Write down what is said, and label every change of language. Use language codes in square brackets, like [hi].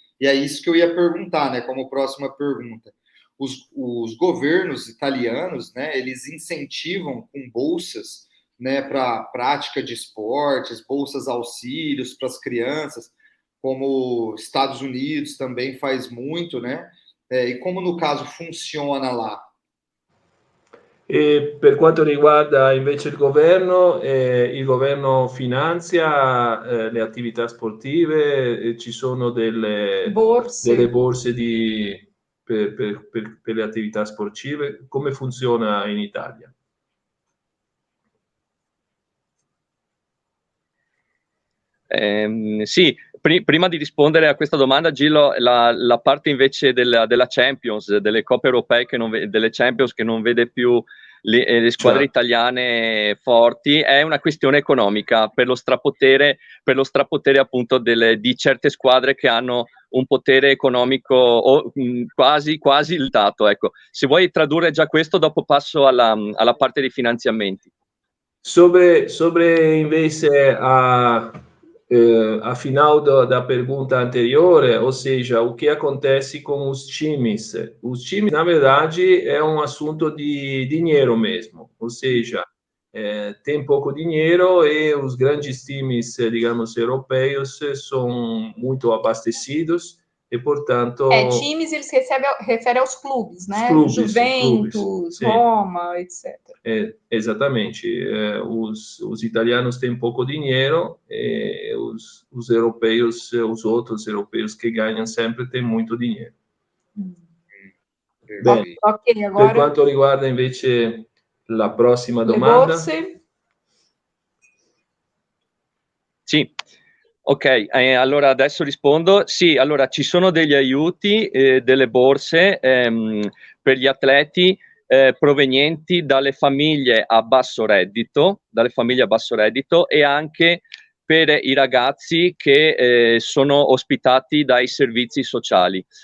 [pt] E é isso que eu ia perguntar, né, como próxima pergunta. Os governos italianos, né, eles incentivam com bolsas, né, para prática de esportes, bolsas auxílios para as crianças, como Estados Unidos também faz muito, né? E como no caso funciona lá? [it] E per quanto riguarda invece il governo finanzia le attività sportive, ci sono delle borse per le attività sportive. Come funziona in Italia? Sì, prima di rispondere a questa domanda, Gillo, la parte invece della Champions, delle Coppe Europee, delle Champions che non vede più le squadre italiane forti, è una questione economica per lo strapotere appunto di certe squadre che hanno un potere economico quasi limitato. Ecco. Se vuoi tradurre già questo, dopo passo alla parte dei finanziamenti. [pt] Sobre invece afinal da pergunta anterior, ou seja, o que acontece com os times? Os times, na verdade, é um assunto de dinheiro mesmo, ou seja, tem pouco dinheiro e os grandes times, digamos, europeus são muito abastecidos e, portanto... times, eles referem aos clubes, né? Juventus, Roma, etc. Exatamente. Os italianos têm pouco dinheiro e os europeus, os outros europeus que ganham sempre têm muito dinheiro. [it] Bene. [pt] Ok, agora... [it] Per quanto riguarda invece la prossima domanda... Sì, ok, allora adesso rispondo. Sì, allora ci sono degli aiuti, delle borse per gli atleti provenienti dalle famiglie a basso reddito e anche per i ragazzi che sono ospitati dai servizi sociali.